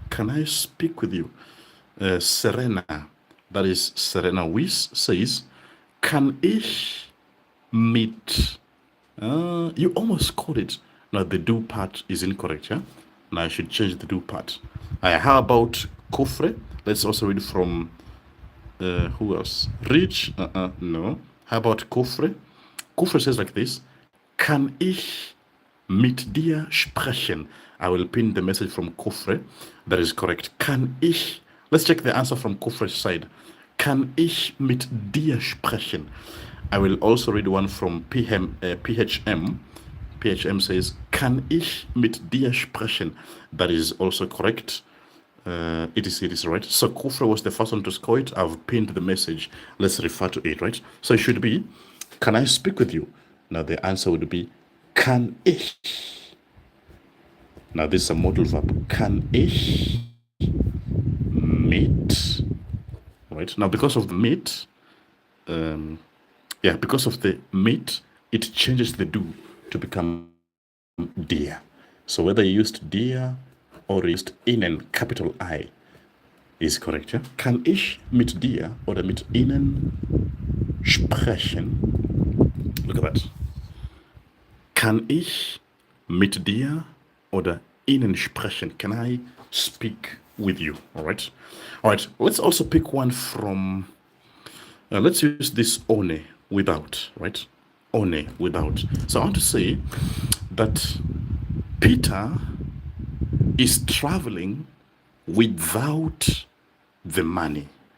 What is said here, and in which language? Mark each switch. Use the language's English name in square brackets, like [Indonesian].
[English] Can I speak with you? Serena, that is Serena Weiss, says, can [German] ich mit? [English] You almost caught it. Now the do part is incorrect, yeah? Now I should change the do part. How about Kofre? Let's also read from, who else? Rich? No. How about Kofre? [German] Kofre [English] says like this, [German] kann ich mit dir sprechen? [English] I will pin the message from Kofre. That is correct. [German] Kann ich, [English] let's check the answer from Kofre's side. [German] Kann ich mit dir sprechen? [English] I will also read one from PHM. [German] PHM [English] says, [German] kann ich mit dir sprechen? [English] That is also correct. It is right. So Kofre was the first one to score it. I've pinned the message. Let's refer to it, right? So it should be, can I speak with you? Now the answer would be, [German] kann ich. [English] Now this is a modal verb. [German] Kann ich mit? Right. [English] Now because of the mit, because of the mit, it changes the do to become dir. So whether you used dir or used Ihnen, capital I, is correct. Yeah? [German] Kann ich mit dir oder mit Ihnen sprechen? [English] Look at that. [German] Kann ich mit dir oder Ihnen sprechen? [English] Can I speak with you? All right. All right. Let's also pick one from, let's use this one without, right? One without. So I want to say that Peter is traveling without the money.